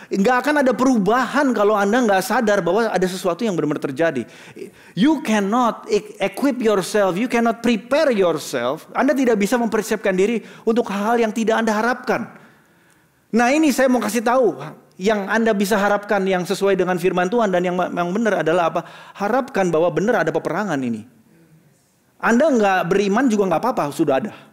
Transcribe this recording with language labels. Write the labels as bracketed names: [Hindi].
[Indonesian] Gak akan ada perubahan kalau Anda gak sadar bahwa ada sesuatu yang benar-benar terjadi. [English] You cannot equip yourself, you cannot prepare yourself. [Indonesian] Anda tidak bisa mempersiapkan diri untuk hal-hal yang tidak Anda harapkan. Nah ini saya mau kasih tahu. Yang Anda bisa harapkan yang sesuai dengan firman Tuhan dan yang benar adalah apa? Harapkan bahwa benar ada peperangan ini. Anda nggak beriman juga nggak apa-apa, sudah ada.